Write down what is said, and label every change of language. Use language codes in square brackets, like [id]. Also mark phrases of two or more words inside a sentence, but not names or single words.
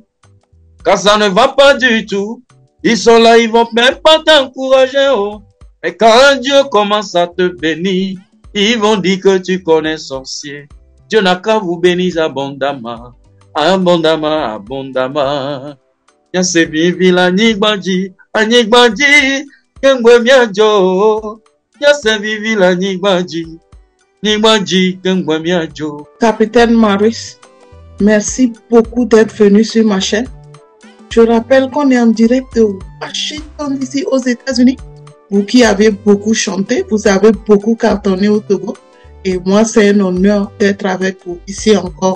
[fr] Quand ça ne va pas du tout, ils sont là, ils vont même pas t'encourager. Oh. Mais quand Dieu commence à te bénir, ils vont dire que tu connais sorcier. Dieu n'a qu'à vous bénir abondamment. Abondamment, abondamment. [ee] Yase vivi la nigbaji, kengwe miajo. Yase vivi la nigbaji, kengwe miajo. [fr] Capitaine Maurice, merci beaucoup d'être venu sur ma chaîne. Je rappelle qu'on est en direct de Washington, ici aux États-Unis. Vous qui avez beaucoup chanté, vous avez beaucoup cartonné au Togo. Et moi, c'est un honneur d'être avec vous ici encore.